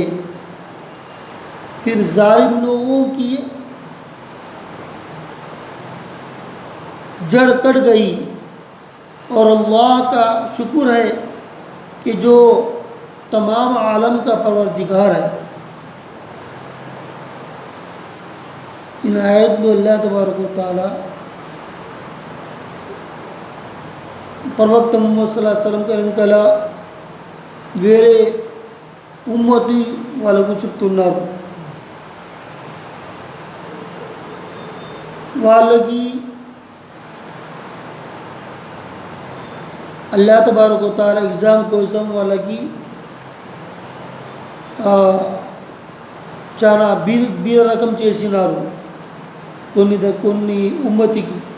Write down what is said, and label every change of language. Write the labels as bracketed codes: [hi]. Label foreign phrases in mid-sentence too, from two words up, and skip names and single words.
[ur] پھر ظالم لوگوں کی جڑ کٹ گئی، اور اللہ کا شکر ہے کہ جو تمام عالم کا پروردگار ہے. ان آیت میں اللہ تبارک و تعالی [te] ప్రవక్త ముహమ్మద్ [ar] صلى الله عليه وسلم [te] వెనకాల వేరే ఉమ్మతి వాళ్ళకు చెప్తున్నారు. వాళ్ళకి [ar] الله تبارك وتعالى [te] ఎగ్జామ్ కోసం వాళ్ళకి చాలా బీద రకం చేసినారు కొన్ని ఉమ్మతికి.